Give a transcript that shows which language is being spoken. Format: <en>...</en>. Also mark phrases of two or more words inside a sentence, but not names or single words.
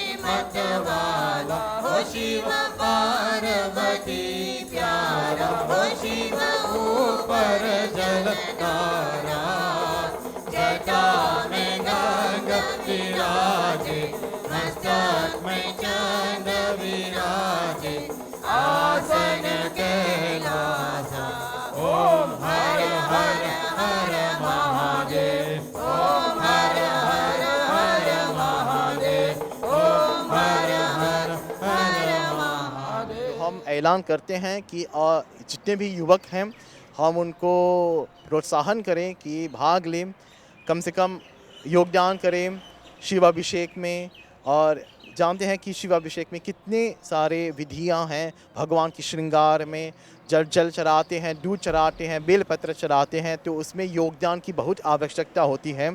<hi>मतवाला ओ शिव पार्वती प्यारा ओ शिव ऊपर जलतारा जटा में गंगा विराजे मस्तक में चंद विराजे आसन कैलास ओम हर हर हर महादेव ओम हर हर हर महादेव ओम हर हर हर महादेव। हम ऐलान करते हैं कि जितने भी युवक हैं हम उनको प्रोत्साहन करें कि भाग लें, कम से कम योगदान करें शिवाभिषेक में। और जानते हैं कि शिवाभिषेक में कितने सारे विधियां हैं, भगवान की श्रृंगार में जल चढ़ाते हैं, दूध चढ़ाते हैं, बेलपत्र चढ़ाते हैं, तो उसमें योगदान की बहुत आवश्यकता होती है।</hi>